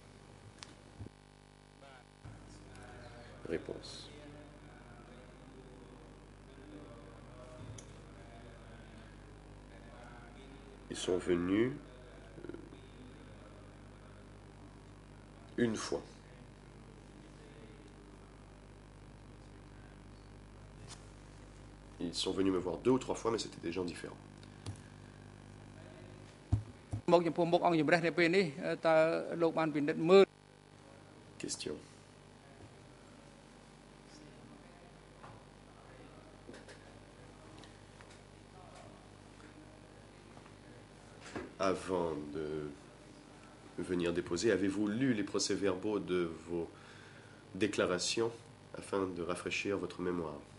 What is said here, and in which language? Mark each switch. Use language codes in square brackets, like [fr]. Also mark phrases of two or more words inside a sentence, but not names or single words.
[fr] Réponse: ils sont venus une fois. Ils sont venus me voir 2 ou 3 fois, mais c'était des gens différents. [km] មកចំពោះមុខអង្គជំរះនៅពេលនេះតើលោកបានពិនិត្យមើល [fr] Question: avant de venir déposer, avez-vous lu les procès-verbaux de vos déclarations afin de rafraîchir votre mémoire?